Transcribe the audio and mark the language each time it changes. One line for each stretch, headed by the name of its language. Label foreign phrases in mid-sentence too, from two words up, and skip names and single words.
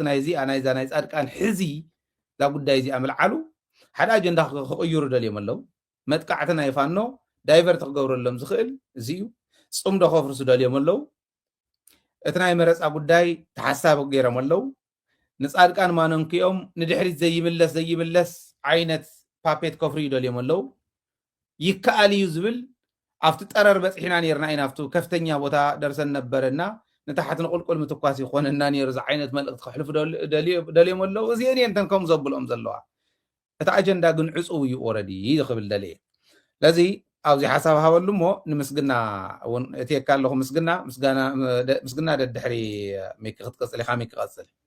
Tigrinya: ናይ እዚኣ ናይዛ ናይ ጻድቃን ሕዚ ዛ ጉዳይ እዚኣ መልዓሉ ሓደ ኣጀንዳ ክቕይሩ ደልዮም ኣለው መጥቃዕቲ ናይ ፋኖ ዳይቨርት ክገብረሎም ዝኽእል እዚ እዩ ጽምዶ ከፍርሱ ደልዮም ኣለው እቲ ናይ መረፃ ጉዳይ ተሓሳብ ገይሮም ኣለው ንጻድቃን ማኖንክኦም ንድሕሪት ዘይምለስ ዓይነት ፓፔት ከፍሪ ደልዮም ኣለው ይከኣል እዩ ዝብል ኣብቲ ጠረር በፅሒና ነርና ኢና ኣብቲ
Amharic: ከፍተኛ ቦታ ደርሰን ነበረና
Tigrinya: ንታሕቲ ንቁልቁል ምትኳስ ይኾነና ነይሩ ዛ ዓይነት መልእኽቲ ክሕልፉ ደልዮም ኣለው እዚአን እየን ከም ዘብልኦም ዘለዋ እቲ ኣጀንዳ ግን ዕፁው እዩ ኦረዲ ዝኽብል ደልየ ለዚ ኣብዚ ሓሳብ ሃበሉ እሞ ንምስግና እውን እትየካ ኣለኹ ምስግና ደድሕሪ ሚኪ ክትቀፅል ኢኻ ሚኪ ቀፅል